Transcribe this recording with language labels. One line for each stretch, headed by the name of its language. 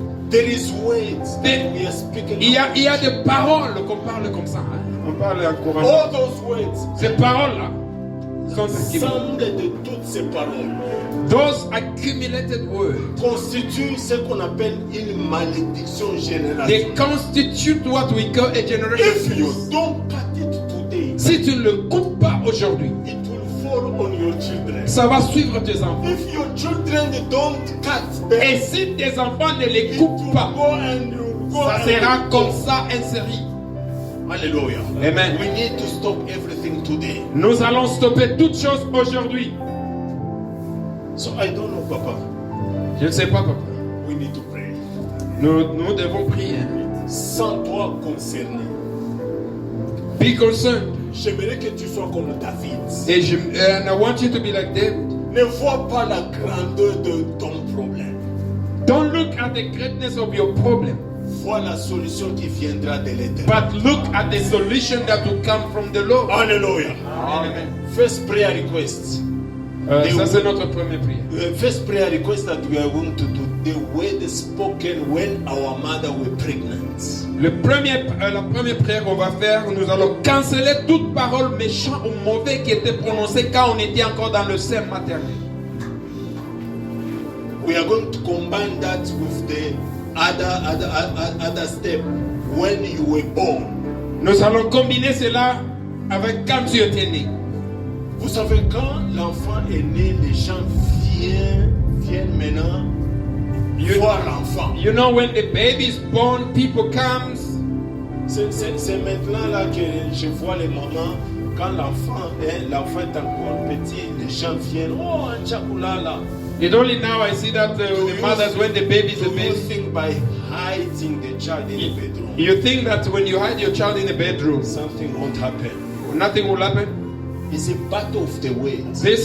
English: There is words that we are speaking.
French: Il y a des paroles qu'on parle comme ça. Hein? On parle en courant.
English: All those words.
French: Ces paroles-là sont L'ensemble de toutes ces paroles.
English: Those accumulated words.
French: Constituent ce qu'on appelle une malédiction générale.
English: They constitute what we call a generation. If you don't cut it today,
French: si tu ne le coupes pas aujourd'hui,
English: it will fall on your children.
French: Ça va suivre tes enfants.
English: If your children don't cut them,
French: et si tes enfants ne les coupent pas, ça sera comme ça inséré. Alléluia.
English: Amen. We need to stop everything today.
French: Nous allons stopper toutes choses aujourd'hui.
English: So I don't know, Papa.
French: Je ne sais pas, Papa.
English: We need to pray.
French: Nous devons prier. Sans toi concerné.
English: Be concerned.
French: J'aimerais que tu sois comme David.
English: And I want you to be like David.
French: Ne vois pas la grandeur de ton problème.
English: Don't look at the greatness of your problem.
French: Vois la solution qui viendra de l'Éternel.
English: But look at the solution that will come from the Lord.
French: Alléluia.
English: Amen. First prayer request.
French: Ça c'est notre première prière.
English: First prayer request that we are going to do. The word spoken when our mother were pregnant.
French: La première prière qu'on va faire, nous allons canceller toute parole méchante ou mauvaise qui était prononcée quand on était encore dans le sein maternel.
English: We are going to combine that with the other step when you were born.
French: Nous allons combiner cela avec quand tu étais né. Vous savez, quand l'enfant est né, les gens viennent maintenant voir l'enfant.
English: You know, when the baby is born, people come.
French: C'est maintenant là que je vois les mamans, quand l'enfant est encore petit, les gens viennent, oh, un chakulala.
English: It's only now I see that the mothers, when the baby is a you baby. think by hiding the child in the bedroom, You think that when you hide your child in the bedroom, something won't happen. nothing will happen? It's a battle of the words.